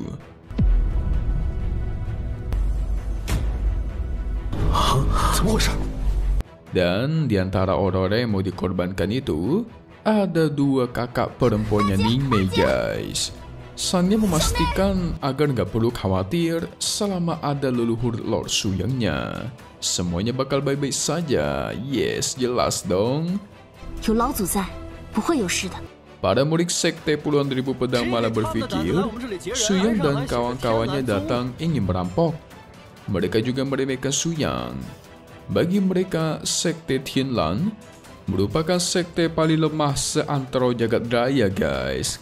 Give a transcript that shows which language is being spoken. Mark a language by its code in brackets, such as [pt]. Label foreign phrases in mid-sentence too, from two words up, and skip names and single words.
[id] Dan di antara orang-orang yang mau dikorbankan itu, ada dua kakak perempuannya Ningmei guys. Sannya memastikan agar nggak perlu khawatir selama ada leluhur Lord Suyangnya. Semuanya bakal baik-baik saja. Yes, jelas dong. [zh] 有老祖在，不会有事的。 [id] Para murid sekte puluhan ribu pedang malah berpikir Su Yang dan kawan-kawannya datang ingin merampok. Mereka juga meremehkan Su Yang. Bagi mereka, sekte Tianlan merupakan sekte paling lemah seantero jagat raya, guys.